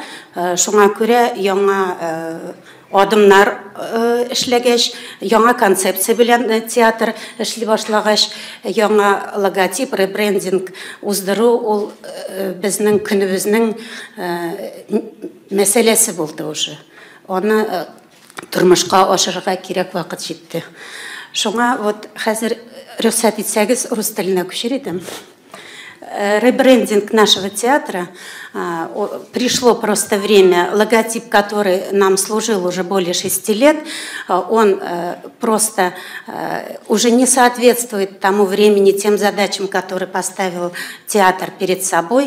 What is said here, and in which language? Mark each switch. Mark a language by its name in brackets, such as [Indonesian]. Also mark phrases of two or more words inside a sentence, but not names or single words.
[Tatar] Шуңа күрә яңа адымнар эшләгәч, яңа концепция белән театр эшли башлагач, яңа логотип, ребрендинг уздыру ул безнең көнебезнең мәсьәләсе булды уже. Аны тормышка ашырга кирәк вакыт җитте. Шуңа вот хәзер рөхсәт итсәгез рус теленә күчер идем. [Russian] Ребрендинг нашего театра пришло просто время. Логотип, который нам служил уже более 6 лет, он просто уже не соответствует тому времени, тем задачам, которые поставил театр перед собой.